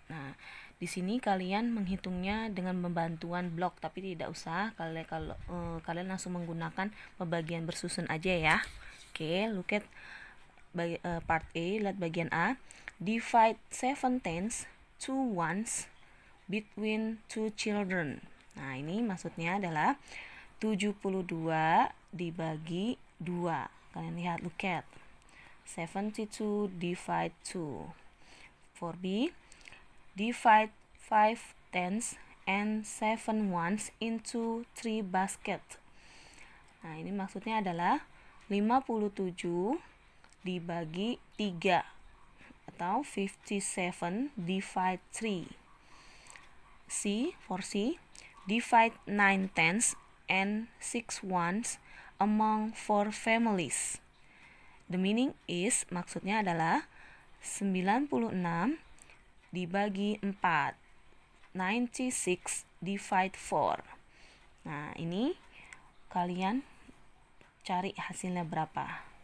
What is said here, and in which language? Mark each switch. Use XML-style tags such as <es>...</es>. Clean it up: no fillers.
<id>Nah, di sini kalian menghitungnya dengan pembantuan blok, tapi tidak usah kalian langsung menggunakan pembagian bersusun aja ya.</id> <en>Oke, look at part A,</en> <id>lihat bagian A.</id> <en>Divide 7 tens to ones between 2 children.</en> <id>Nah, ini maksudnya adalah 72 dibagi 2. Kalian lihat,</id> <en>look at 72 divide 2. For B, divide 5 tens and 7 ones into 3 basket.</en> <id>Nah, ini maksudnya adalah 57 dibagi 3 atau</id> <en>57 divide 3. C, for C, divide 9 tens and 6 ones among 4 families. The meaning is,</en> <id>maksudnya adalah 96 dibagi 4.</id> <en>96 divide 4.</en> <id>Nah, ini kalian cari hasilnya berapa.</id>